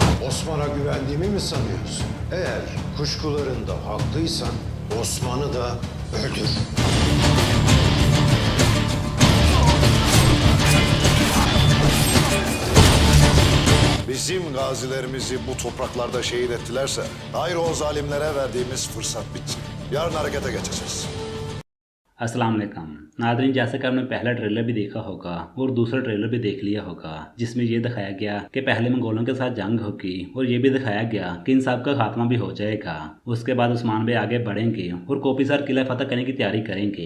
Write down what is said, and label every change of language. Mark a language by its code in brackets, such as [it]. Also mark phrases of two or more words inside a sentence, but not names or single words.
[tr] Osman'a güvendiğimi mi sanıyorsun? Eğer kuşkularında haklıysan Osman'ı da öldür. Bizim gazilerimizi bu topraklarda şehit ettilerse, hayır o zalimlere verdiğimiz fırsat bitti. Yarın harekete geçeceğiz. [ar] السلام عليكم [hi] नादरीन, जैसे कि आपने पहला ट्रेलर भी देखा होगा और दूसरा ट्रेलर भी देख लिया होगा जिसमें ये दिखाया गया कि पहले मंगोलों के साथ जंग होगी और ये भी दिखाया गया कि इन सब का खात्मा भी हो जाएगा। उसके बाद उस्मान भाई आगे बढ़ेंगे और कोपिसर किला फतह करने की तैयारी करेंगे।